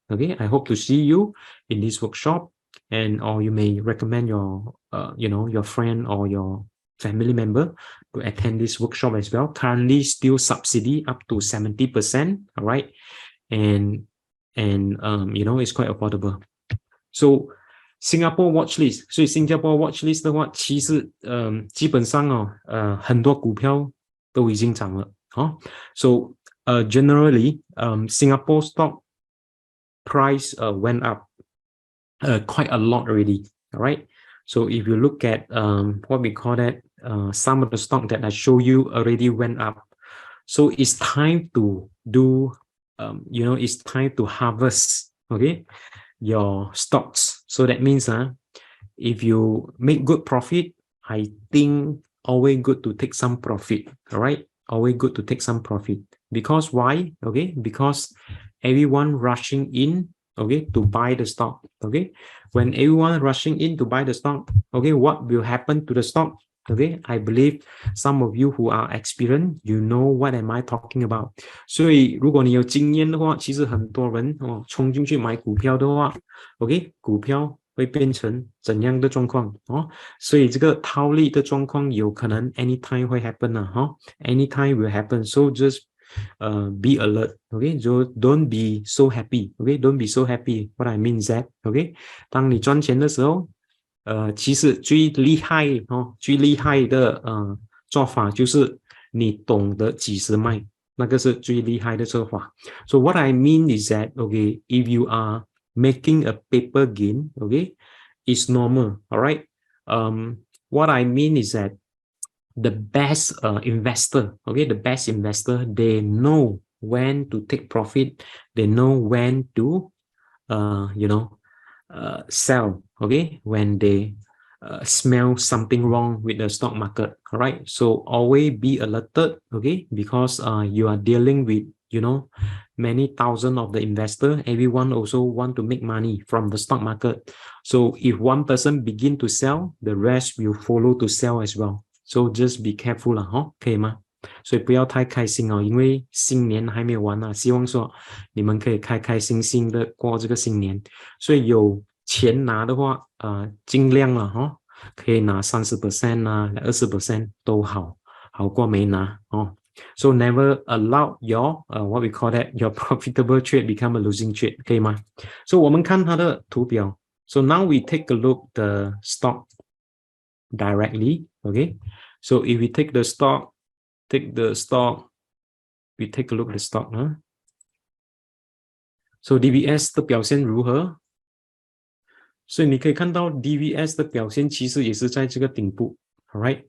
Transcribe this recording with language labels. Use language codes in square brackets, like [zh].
[en] Okay, I hope to see you in this workshop, and or you may recommend your your friend or your family member to attend this workshop as well. Currently still subsidy up to 70%. All right, and and you know, it's quite affordable. So Singapore watch list， [zh] 所以新加坡 watch list 的话，其实基本上哦，很多股票都已经涨了哦。 [en] So generally Singapore stock price went up quite a lot already. All right. So if you look at what we call that, some of the stock that I show you already went up. So it's time to do, you know, it's time to harvest, okay, your stocks. So that means if you make good profit, I think always good to take some profit. All right. Always good to take some profit. Because why? Okay. Because everyone rushing in, okay, to buy the stock. Okay. When everyone rushing in to buy the stock, okay, what will happen to the stock? Okay, I believe some of you who are experienced, you know what am I talking about. [zh] 所以如果你有经验的话，其实很多人冲进去买股票的话 ，OK， 股票会变成怎样的状况哦？所以这个套利的状况有可能 anytime 会 happen [en] anytime will happen. So just be alert, okay? So don't be so happy, okay? Don't be so happy. What I mean is that, okay? [zh] 当你赚钱的时候，其实最厉害的做法就是你懂得几时卖，那个是最厉害的做法。 [en] So what I mean is that, okay, if you are making a paper gain, okay, it's normal, all right? What I mean is that the best investor, okay, the best investor, they know when to take profit, they know when to, you know, sell, okay, when they smell something wrong with the stock market. All right, so always be alerted, okay, because you are dealing with, you know, many thousands of the investor. Everyone also want to make money from the stock market. So if one person begin to sell, the rest will follow to sell as well. So just be careful [zh] 啦，可以吗？所以不要太开心哦，因为新年还没有完啊，希望说你们可以开开心心的过这个新年。所以有钱拿的话，尽量了可以拿30% 20% 都好，好过没拿 [en] So never allow your what we call that your profitable trade become a losing trade， [zh] 可以吗？所以我们看它的图表。 [en] So now we take a look the stock directly, okay? So if we take the stock, we take a look at the stock, So DBS [zh] 的表现如何？所以你可以看到 DVS 的表现其实也是在这个顶部 ，alright?